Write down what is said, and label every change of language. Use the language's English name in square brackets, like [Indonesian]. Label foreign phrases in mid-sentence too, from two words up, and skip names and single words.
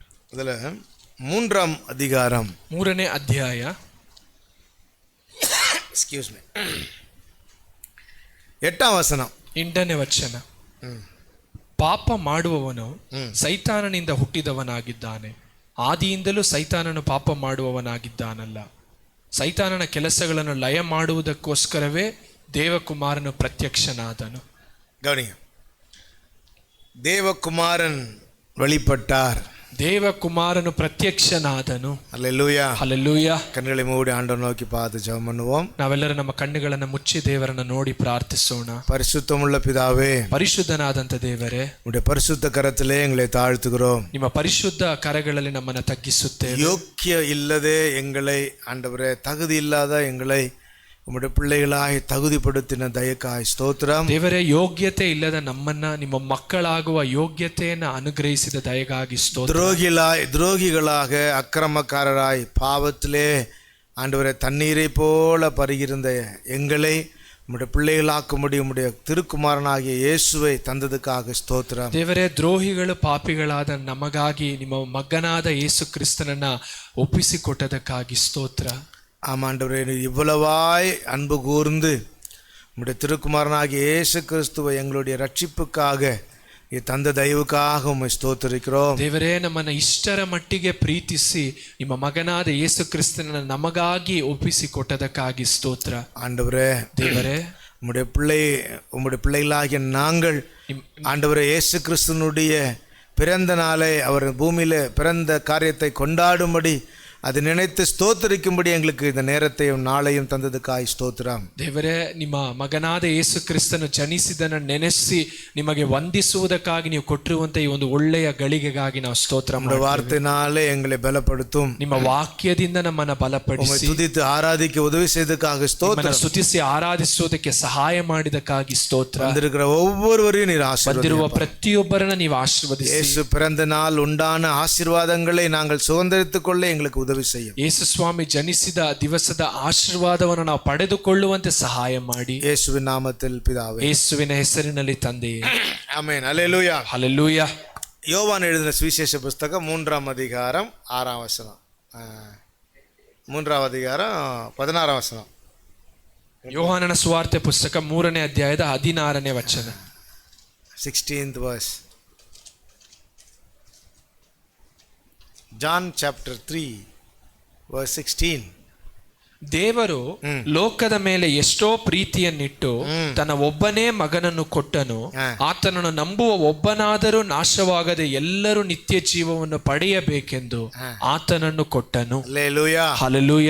[Tamil] அதில் 3ஆம் அதிகாரம் [Kannada] 3ನೇ ಅಧ್ಯಾಯ [English] excuse me [Kannada] 8ಆம் ವಚನ 8ನೇ ವಚನ. ಪಾಪ ಮಾಡುವವನು ಸೈತಾನನಿಂದ ಹುಟ್ಟಿದವನಾಗಿದ್ದಾನೆ, ಆದಿಯಿಂದಲೂ ಸೈತಾನನು ಪಾಪ ಮಾಡುವವನಾಗಿದ್ದಾನಲ್ಲ. ಸೈತಾನನ ಕೆಲಸಗಳನ್ನು ಲಯ ಮಾಡುವುದಕ್ಕೋಸ್ಕರವೇ ದೇವಕುಮಾರನು ಪ್ರತ್ಯಕ್ಷನಾದನು. [Tamil] கவனிங்க, தேவகுமாரன் வெளிப்பட்டார். [Kannada] தேவகுமாரನು ಪ್ರತ್ಯಕ್ಷನಾದನು. [Tamil] அல்லேலூயா. [Kannada] ಹಲ್ಲೆಲೂಯಾ. [Tamil] கண்களை மூடி ஆண்டவரை நோக்கி பார்த்து ஜெபம் பண்ணுவோம். [Kannada] ನಾವೆಲ್ಲರೂ ನಮ್ಮ ಕಣ್ಣುಗಳನ್ನು ಮುಚ್ಚಿ ದೇವರನ್ನು ನೋಡಿ ಪ್ರಾರ್ಥಿಸೋಣ. [Tamil] பரிசுத்தமுள்ள பிதாவே, [Kannada] ಪರಿಶುದ್ಧನಾದಂತ ದೇವರೇ, [Tamil] உம்முடைய பரிசுத்த கரத்திலே எங்களை தாழ்த்துகிறோம். [Kannada] ನಿಮ್ಮ ಪರಿಶುದ್ಧ ಕರಗಳಲ್ಲಿ ನಮ್ಮನ್ನು ತಗ್ಗಿಸುತ್ತೇವೆ. [Tamil] யோக்கிய இல்லதே எங்களை ஆண்டவரே, தகுதி இல்லாத எங்களை உம்முடைய பிள்ளைகளாய் தகுதிப்படுத்தின தயக்காய் ஸ்தோத்திரம். [Kannada] ದೇವರೇ, ಯೋಗ್ಯತೆ ಇಲ್ಲದ ನಮ್ಮನ್ನ ನಿಮ್ಮ ಮಕ್ಕಳಾಗುವ ಯೋಗ್ಯತೆಯನ್ನು ಅನುಗ್ರಹಿಸಿದ ದಯಗಾಗಿ ಸ್ತೋತ್ರ. [Tamil] துரோகிகளாக அக்கிரமக்காரராய் பாவத்திலே ஆண்டவரே தண்ணீரை போல பருகிருந்த எங்களை உம்முடைய பிள்ளைகளாக்கும்படி உம்முடைய திருக்குமாரனாகிய இயேசுவை தந்ததுக்காக ஸ்தோத்திரம். [Kannada] ದೇವರೇ, ದ್ರೋಹಿಗಳು ಪಾಪಿಗಳಾದ ನಮಗಾಗಿ ನಿಮ್ಮ ಮಗನಾದ ಯೇಸು ಕ್ರಿಸ್ತನನ್ನ ಒಪ್ಪಿಸಿಕೊಟ್ಟದಕ್ಕಾಗಿ ಸ್ತೋತ್ರ. [Tamil] ஆமாண்டவரே, இவ்வளவாய் அன்பு கூர்ந்து உம்முடைய திருக்குமாரனாகிய இயேசு கிறிஸ்துவை எங்களுடைய ரட்சிப்புக்காக தந்த தயவுக்காக உம்மை ஸ்தோத்திரிக்கிறோம். [Kannada] ದೇವರೇ, ನಮ್ಮನ್ನು ಇಷ್ಟರ ಮಟ್ಟಿಗೆ ಪ್ರೀತಿಸಿ ನಿಮ್ಮ ಮಗನಾದ ಯೇಸು ಕ್ರಿಸ್ತನನ್ನ ನಮಗಾಗಿ ಒಪ್ಪಿಸಿಕೊಟ್ಟದಕ್ಕಾಗಿ ಸ್ತೋತ್ರ. [Tamil] ஆண்டவரே, [Kannada] ದೇವರೇ, [Tamil] உம்முடைய பிள்ளைகளாகிய நாங்கள் ஆண்டவரே இயேசு கிறிஸ்துனுடைய பிறந்த நாளை அவர் பூமியில பிறந்த காரியத்தை கொண்டாடும்படி அது நினைத்து ஸ்தோத்திரிக்கும்படி எங்களுக்கு இந்த நேரத்தையும் நாளையும் தந்ததுக்காய் ஸ்தோத்திரம். [Kannada] ದೇವರೇ, ನಿಮ್ಮ ಮಗನಾದ ಯೇಸು ಕ್ರಿಸ್ತನು ಜನಿಸಿದನ್ನು ನೆನೆಸಿ ನಿಮಗೆ ವಂದಿಸುವುದಕ್ಕಾಗಿ ನೀವು ಕೊಟ್ಟಿರುವಂತ ಈ ಒಂದು ಒಳ್ಳೆಯ ಗಳಿಗೆಗಾಗಿ ನಾವು ಸ್ತೋತ್ರ ಮಾಡ್ತೀವಿ. [Tamil] வார்த்தையினாலே எங்களை பலப்படுத்தும். [Kannada] ನಿಮ್ಮ ವಾಕ್ಯದಿಂದ ನಮ್ಮನ್ನು ಬಲಪಡಿಸಿ [Tamil] துதித்து ஆராதிக்க உதவி செய்ததுக்காக ஸ்தோத்திரம். [Kannada] ಸ್ತುತಿಸಿ ಆರಾಧಿಸುವುದಕ್ಕೆ ಸಹಾಯ ಮಾಡಿದಕ್ಕಾಗಿ ಸ್ತೋತ್ರ. [Tamil] வந்திருக்கிற ஒவ்வொருவரையும் நீர் [Kannada] ಬಂದಿರುವ [Tamil] ஆசீர்வதியும். [Kannada] ಪ್ರತಿಯೊಬ್ಬರನ್ನ ನೀವು ಆಶೀರ್ವದಿಸಿ. [Tamil] இயேசு பிறந்த நாள் உண்டான ஆசீர்வாதங்களை நாங்கள் சுதந்திரித்துக் கொள்ள எங்களுக்கு உதவி செய்யும். [Kannada] ಯೇಸು ಸ್ವಾಮಿ ಜನಿಸಿದ ದಿವಸದ ಆಶೀರ್ವಾದವನ್ನು ನಾವು ಪಡೆದುಕೊಳ್ಳುವಂತೆ ಸಹಾಯ ಮಾಡಿ. [Tamil] இயேசுவின் நாமத்தில் பிதாவே, [Kannada] ಯೇಸುವಿನ ಹೆಸರಿನಲ್ಲಿ ತಂದೆಯೇ. [Tamil] ஆமென். அல்லேலூயா. [Kannada] ಹಲ್ಲೆಲೂಯಾ. [Tamil] யோவான் எழுதின சுவிசேஷ புஸ்தகம் 3ஆம் அதிகாரம் 6ஆம் வசனம், 3ஆம் அதிகாரம் 16ஆம் வசனம். [Kannada] ಯೋಹಾನನ ಸುವಾರ್ತೆ ಪುಸ್ತಕ 3ನೇ ಅಧ್ಯಾಯದ 16ನೇ ವಚನ. [English] 16th verse. John chapter 3 verse 16. [Kannada] ದೇವರು ಲೋಕದ ಮೇಲೆ ಎಷ್ಟೋ ಪ್ರೀತಿಯನ್ನಿಟ್ಟು ತನ್ನ ಒಬ್ಬನೇ ಮಗನನ್ನು ಕೊಟ್ಟನು, ಆತನನ್ನು ನಂಬುವ ಒಬ್ಬನಾದರೂ ನಾಶವಾಗದೆ ಎಲ್ಲರೂ ನಿತ್ಯ ಜೀವವನ್ನು ಪಡೆಯಬೇಕೆಂದು ಆತನನ್ನು ಕೊಟ್ಟನು. [Tamil] அல்லேலூயா. [Kannada] ಹಲ್ಲೆಲೂಯಾ.